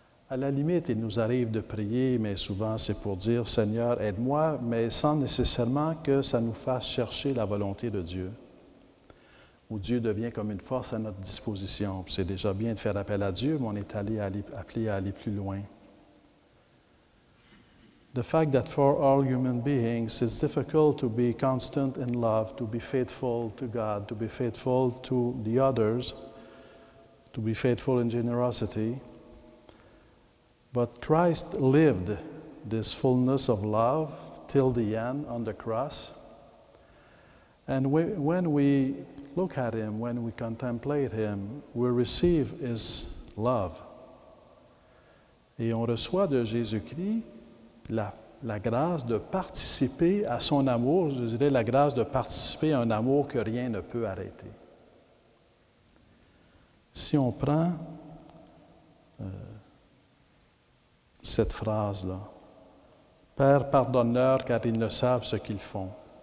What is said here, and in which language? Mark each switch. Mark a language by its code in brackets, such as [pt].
[fr] À la limite, il nous arrive de prier, mais souvent c'est pour dire « Seigneur, aide-moi », mais sans nécessairement que ça nous fasse chercher la volonté de Dieu, où Dieu devient comme une force à notre disposition. C'est déjà bien de faire appel à Dieu, mais on est appelé à aller plus loin. [en] The fact that for all human beings, it's difficult to be constant in love, to be faithful to God, to be faithful to the others, to be faithful in generosity. But Christ lived this fullness of love till the end on the cross. And when we look at Him, when we contemplate Him, we receive His love. [fr] Et on reçoit de Jésus-Christ la grâce de participer à son amour, je dirais la grâce de participer à un amour que rien ne peut arrêter. Si on prend cette phrase-là, « Père, pardonne-leur car ils ne savent ce qu'ils font ».